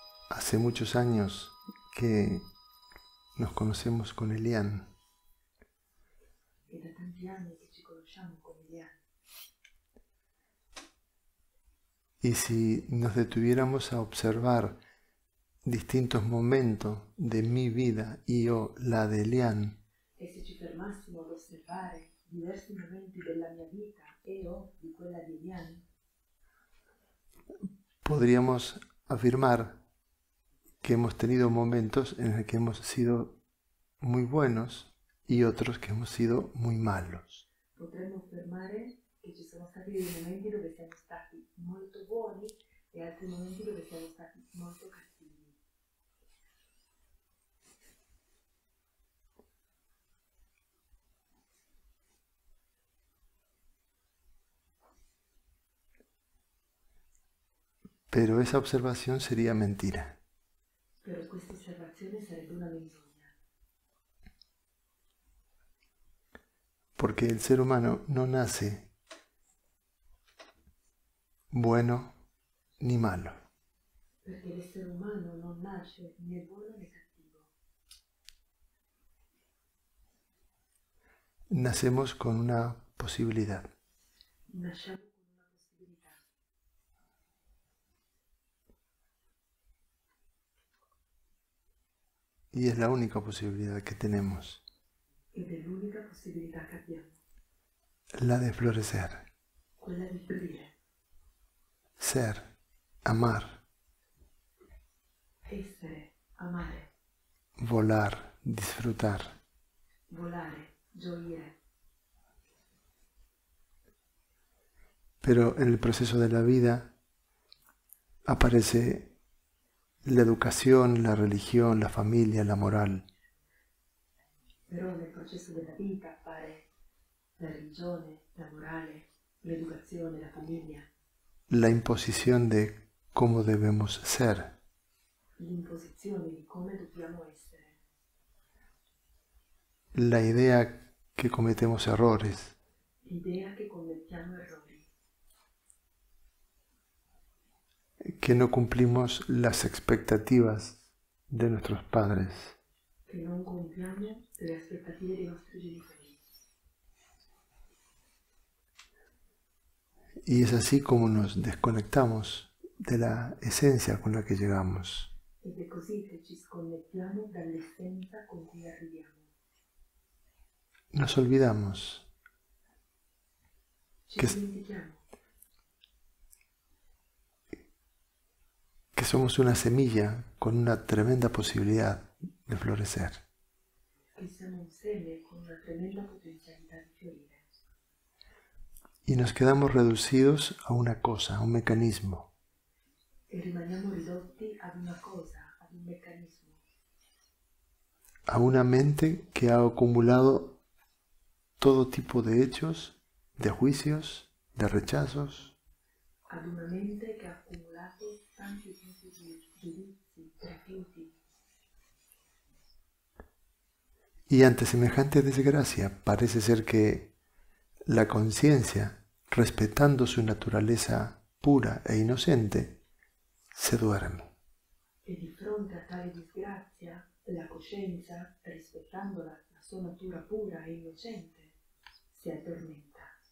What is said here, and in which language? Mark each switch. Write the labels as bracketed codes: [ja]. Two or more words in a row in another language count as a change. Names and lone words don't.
[es] Hace muchos años que nos conocemos con Elian. [it] È da tanti anni che ci conosciamo con Elian. [es] Y si nos detuviéramos a observar distintos momentos de mi vida y o la de Elian, [it] E se ci fermassimo ad osservare diversi momenti della mia vita e o di quella di Elian, [es] podríamos afirmar que hemos tenido momentos en los que hemos sido muy buenos y otros que hemos sido muy malos. [it] potremmo affermare che ci sono stati dei momenti dove siamo stati molto buoni e altri momenti dove siamo stati molto cattivi. [es] Pero esa observación sería mentira. [it] Però questa osservazione sarebbe una menzogna, [es] Porque el ser humano no nace bueno ni malo. [it] perché l'essere umano non nasce né buono né cattivo. [es] Nacemos con una posibilidad. [it] Nasciamo con una possibilità. [es] Y es la única posibilidad que tenemos. [it] Ed è l'unica possibilità che abbiamo, [es] La de florecer. [it] quella di fiorire, [es] Ser. Amar. [it] essere, amare, [es] Volar. Disfrutar. [it] volare, gioire. [es] Pero en el proceso de la vida aparece la educación, la religión, la familia, la moral. [it] Però nel processo della vita appare la religione, la morale, l'educazione, la famiglia, [es] La imposición de cómo debemos ser. [it] l'imposizione di come dobbiamo essere, [es] La idea que cometemos errores. [it] l'idea che commettiamo errori, [es] Que no cumplimos las expectativas de nuestros padres. [it] che non compiamo le aspettative dei nostri genitori. [es] Y es así como nos desconectamos de la esencia con la que llegamos. [it] Ed è così che ci sconnettiamo dall'essenza con cui arriviamo. [es] Nos olvidamos [it] Ci Che- dimentichiamo [es] que somos una semilla con una tremenda posibilidad de florecer. [it] che siamo un seme con una tremenda potenzialità di fiorire. [es] Y nos quedamos reducidos a una cosa, a un mecanismo. [it] E rimaniamo ridotti ad una cosa, ad un meccanismo, [es] A una mente que ha acumulado todo tipo de hechos, de juicios, de rechazos, [it] ad una mente che ha accumulato tanti tipi di giudizi, rifiuti, [es] y ante semejante desgracia parece ser que la conciencia, respetando su naturaleza pura e inocente, se duerme. [it] e di fronte a tale disgrazia la coscienza, rispettando la sua natura pura e innocente, si addormenta,